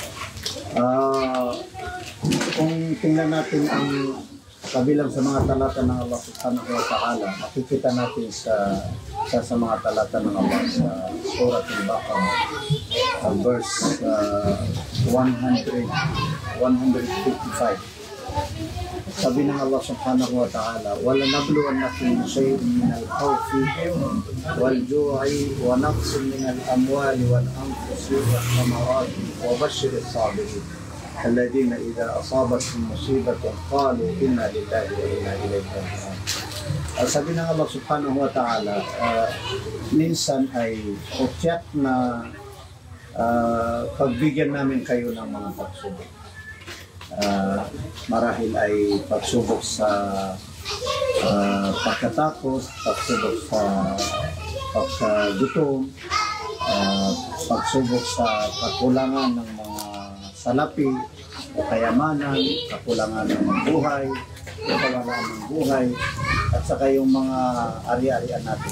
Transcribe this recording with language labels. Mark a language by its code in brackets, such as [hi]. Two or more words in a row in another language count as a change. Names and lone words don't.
[tl] Kung tingnan natin ang kabilang sa mga talata ng Allah [ar] سبحانه وتعالى, [tl] makikita natin sa mga talata ng Allah sa Surah Al-Baqarah, verse 155. Sabi ng [ar] Allah سبحانه وتعالى, وَلَنَبْلُوَنَّكُمْ بِشَيْءٍ مِنَ الْخَوْفِ وَالْجُوعِ وَنَقْصٍ مِنَ الْأَمْوَالِ وَالْأَنفُسِ وَالثَّمَرَاتِ وَبَشِّرِ الصَّابِرِينَ الَّذِينَ إِذَا أَصَابَتْهُم مُّصِيبَةٌ قَالُوا إِنَّا لِلَّهِ وَإِنَّا إِلَيْهِ رَاجِعُونَ. [tl] Sabi ng Allah [ar] سبحانه وتعالى, [tl] minsan ay tiyak na pagbigyan namin kayo ng mga pagsubok. Marahil ay pagsubok sa pagkatakot, pagsubok sa pagkagutom, pagsubok sa kakulangan ng mga salapi o kayamanan, kakulangan ng buhay, kakulangan ng buhay, at saka yung mga ari-arian natin.